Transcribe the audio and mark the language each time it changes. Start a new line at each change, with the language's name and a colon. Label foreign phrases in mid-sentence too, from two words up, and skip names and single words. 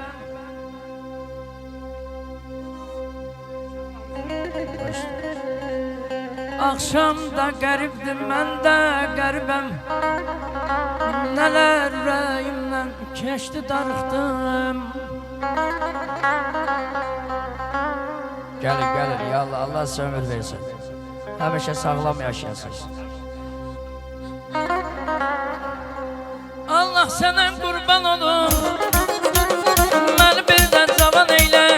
Turkish: Akşamda gariptim, ben de garibem. Neler yüreğimden keçti darıxdım. Gelin ya Allah, Allah size ömür versin.
Azerbaijani: Həmişə sağlam yaşayasınız. Allah sənə qurban olum, məni birdən cavan eylə.